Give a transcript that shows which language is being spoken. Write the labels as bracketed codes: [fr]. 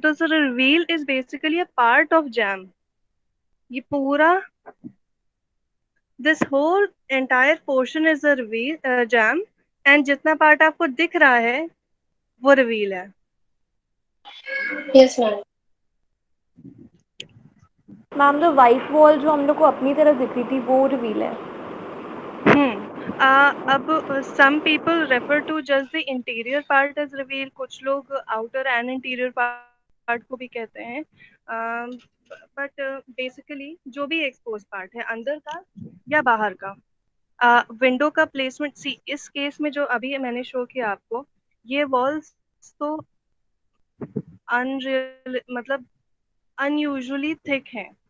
[en] तो sir reveal is basically a part of jam. [hi] ये पूरा, [en] this whole entire portion is a reveal jam, and [hi] जितना part आपको दिख रहा है वो रिवील है. [en] Yes, ma'am. [hi] मैम जो वाइट वॉल जो हम लोग को अपनी तरफ दिख रही थी वो रिवील है. [en] अब some people refer to just the interior part as reveal, [hi] कुछ लोग [en] outer and interior part [hi] को भी कहते हैं. बट बेसिकली जो भी एक्सपोज पार्ट है, अंदर का या बाहर का, विंडो का प्लेसमेंट, सी इस केस में जो अभी मैंने शो किया आपको, ये वॉल्स तो अनरियल मतलब अनयूजुअली थिक हैं.